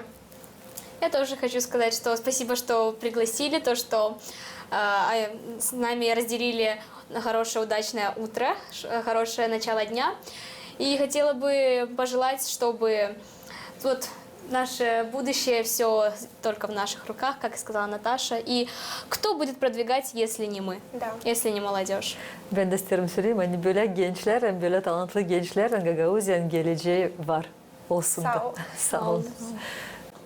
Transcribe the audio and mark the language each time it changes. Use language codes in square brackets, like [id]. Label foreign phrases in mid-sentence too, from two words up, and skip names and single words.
[ru] Я тоже хочу сказать, что спасибо, что пригласили, то, что с нами разделили хорошее, удачное утро, хорошее начало дня. И хотела бы пожелать, чтобы вот наше будущее все только в наших руках, как сказала Наташа. И кто будет продвигать, если не мы, Да. если не молодежь? [gag] Ben de isterim söyleyeyim. Hani böyle gençler, hem böyle talantlı gençler Gagauzien geleceği var. Olsun da. Sağ ol. Sağ olun.